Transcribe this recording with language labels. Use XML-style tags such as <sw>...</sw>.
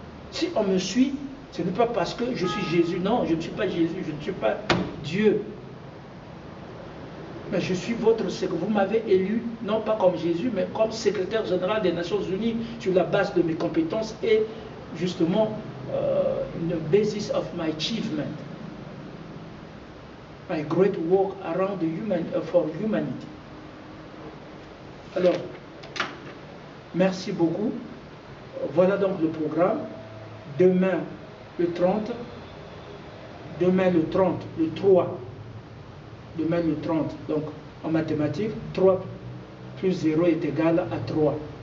<fr>Si on me suit, ce n'est pas parce que je suis Jésus. Non, je ne suis pas Jésus, je ne suis pas Dieu. Mais je suis vous m'avez élu, non pas comme Jésus, mais comme secrétaire général des Nations Unies, sur la base de mes compétences et justement,</fr> <en>the basis of my achievement. My great work around for humanity.</en> <fr>Alors, merci beaucoup. Voilà donc le programme. Demain, le 30. Demain, le 30, le 3. Demain, le 30. Donc, en mathématiques, 3 plus 0 est égal à 3.</fr>